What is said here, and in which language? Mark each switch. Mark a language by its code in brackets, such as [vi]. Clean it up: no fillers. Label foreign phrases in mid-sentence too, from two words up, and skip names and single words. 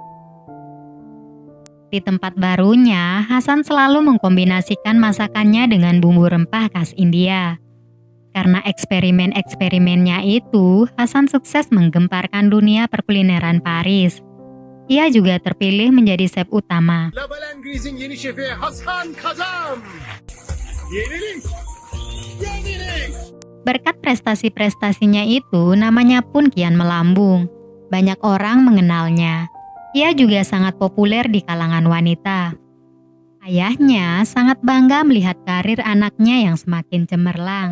[id] Di tempat barunya, Hasan selalu mengkombinasikan masakannya dengan bumbu rempah khas India. Karena eksperimen-eksperimennya itu, Hasan sukses menggemparkan dunia perkulineran Paris. Ia juga terpilih menjadi chef utama. [tr] Labalan Gris'in yeni şefi Hasan Kadam. Yenilik. [id] Berkat prestasi-prestasinya itu, namanya pun kian melambung. Banyak orang mengenalnya. Ia juga sangat populer di kalangan wanita. Ayahnya sangat bangga melihat karir anaknya yang semakin cemerlang.